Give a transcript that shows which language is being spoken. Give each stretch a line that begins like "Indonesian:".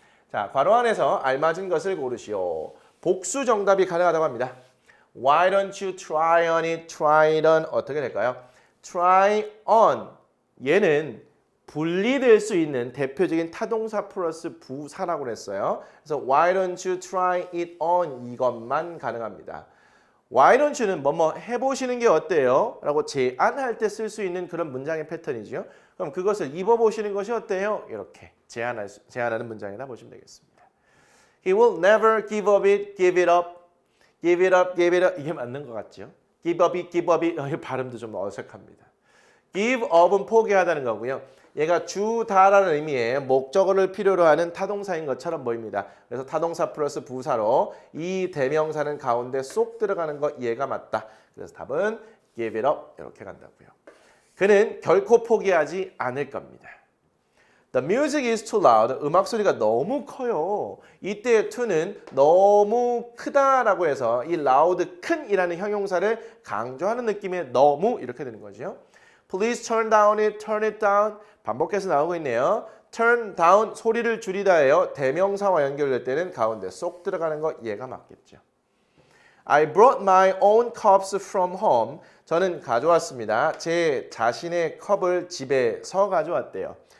Korean: 자, 괄호 안에서 알맞은 것을 고르시오. 복수 정답이 가능하다고 합니다.
English: Why don't you try on it? Try it on.
Korean: 어떻게 될까요?
English: Try on.
Korean: 얘는 분리될 수 있는 대표적인 타동사 플러스 부사라고 했어요. 그래서
English: Why don't you try it on?
Korean: 이것만 가능합니다. Why don't you는 뭐뭐 해보시는 게 어때요? 라고 제안할 때 쓸 수 있는 그런 문장의 패턴이죠. 그럼 그것을 입어보시는 것이 어때요? 이렇게 제안하는 문장이라 보시면 되겠습니다.
English: He will never give up it, give it up, give it up, give it up.
Korean: 이게 맞는 것 같죠?
English: Give up it, give up it.
Korean: 발음도 좀 어색합니다. Give up은 포기하다는 거고요. 얘가 주다라는 의미의 목적어를 필요로 하는 타동사인 것처럼 보입니다. 그래서 타동사 플러스 부사로 이 대명사는 가운데 쏙 들어가는 거 얘가 맞다. 그래서 답은 give it up 이렇게 간다고요. 그는 결코 포기하지 않을 겁니다.
English: The music is too loud.
Korean: 음악 소리가 너무 커요. 이때 to는 너무 크다라고 해서 이 loud, 큰이라는 형용사를 강조하는 느낌의 너무 이렇게 되는 거죠.
English: Please turn down it, turn it down.
Korean: 반복해서 나오고 있네요. turn down, 소리를 줄이다예요. 대명사와 연결될 때는 가운데 쏙 들어가는 거 얘가 맞겠죠.
English: I brought my own cups from home.
Korean: 저는 가져왔습니다. 제 자신의 컵을 집에서 가져왔대요.